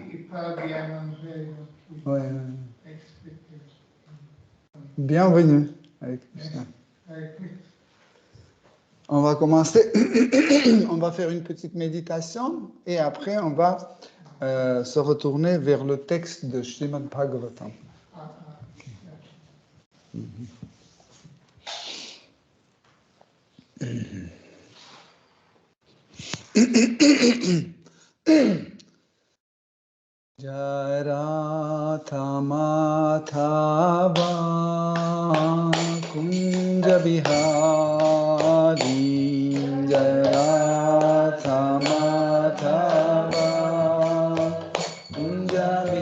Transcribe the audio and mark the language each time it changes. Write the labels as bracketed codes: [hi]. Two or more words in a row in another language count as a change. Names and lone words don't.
[fr] Il parle bien anglais, donc il Oui, m'a expliqué. Bienvenue. Hare Krishna. On va commencer. On va faire une petite méditation et après on va se retourner vers le texte de Srimad Bhagavatam. Jaratha Mathava Kunja Bihari Jaratha Mathava Kunja